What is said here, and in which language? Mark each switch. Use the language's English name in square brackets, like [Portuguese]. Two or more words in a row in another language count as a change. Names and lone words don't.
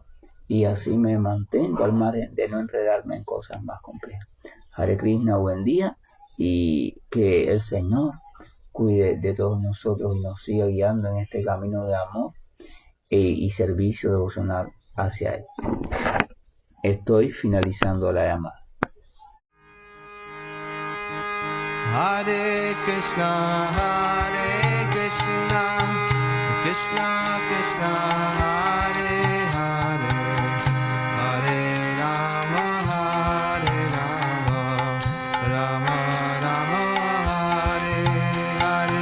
[Spanish] Y así me mantengo al margen de no enredarme en cosas más complejas. Hare Krishna, buen día, y que el Señor cuide de todos nosotros y nos siga guiando en este camino de amor y servicio devocional hacia Él. Estoy finalizando la llamada. [Sanskrit] Hare Krishna, Krishna Krishna, Hare Hare, Hare Rama, Rama Rama, Hare Hare.